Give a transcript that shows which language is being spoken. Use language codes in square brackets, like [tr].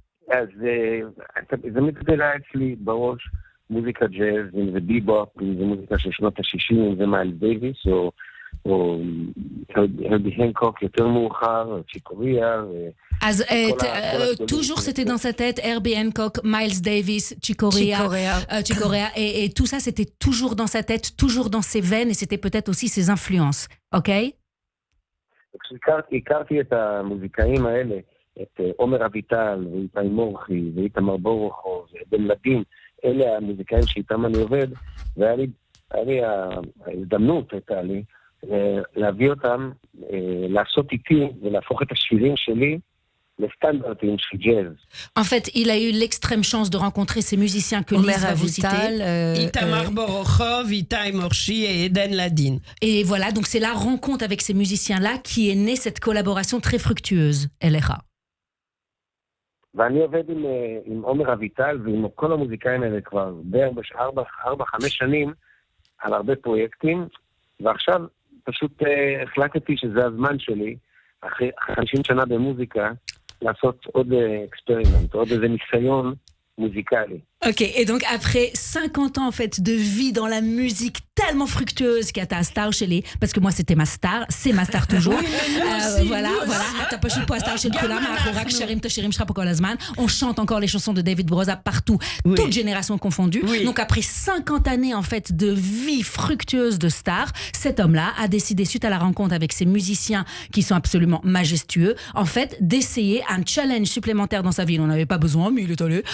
[he] אז זה מתגלה אצלי בראש, מוזיקה ג'אז, אם זה ביבופ, אם זה מוזיקה של שנות ה-60, אם זה מיילס דייוויס, או הרבי הנקוק יותר מאוחר, צ'יקוריה. אז [fr] toujours c'était dans sa tête, Herbie Hancock, Miles Davis, Chicorea, et tout ça c'était toujours dans sa tête, toujours dans ses veines, et c'était peut-être aussi ses influences, ok? [he] כשהכרתי את המוזיקאים האלה, את עומר אביטל, ואיתי מורחי, ואיתמר בורוכו, ובן לדין, אלה המוזיקאים שאיתם אני עובד, והיה לי ההזדמנות, הייתה לי, להביא אותם, לעשות איתי, ולהפוך את השירים שלי, לסטנדרטים של ג'אז. [fr] En fait, il a eu l'extrême chance de rencontrer ces musiciens que Lise va vous citer. Itamar Borokhov, Itai Morchi et Eden Ladin. Et voilà, donc c'est la rencontre avec ces musiciens-là qui est née cette collaboration très fructueuse, LRA. [he] ואני עובד עם עומר אביטל ועם כל המוזיקאים האלה כבר בערך 4-5 שנים על הרבה פרויקטים, ועכשיו פשוט החלטתי שזה הזמן שלי, אחרי 50 שנה במוזיקה, לעשות עוד אקספרימנט, עוד איזה ניסיון מוזיקלי. [fr] Ok, et donc après 50 ans en fait de vie dans la musique tellement fructueuse qui a ta star chez les, parce que moi c'était ma star, c'est ma star toujours. [he] Voilà, אתה פשוט פה הסטאר של כולם, אנחנו רק שרים את השירים שלך פה כל הזמן. [fr] On chante encore les chansons de David Broza partout, toutes générations confondues. Donc après 50 années en fait de vie fructueuse de star, cet homme-là a décidé, suite à la rencontre avec ces musiciens qui sont absolument majestueux, en fait d'essayer un challenge supplémentaire dans sa vie. Il n'en avait pas besoin, mais il est allé.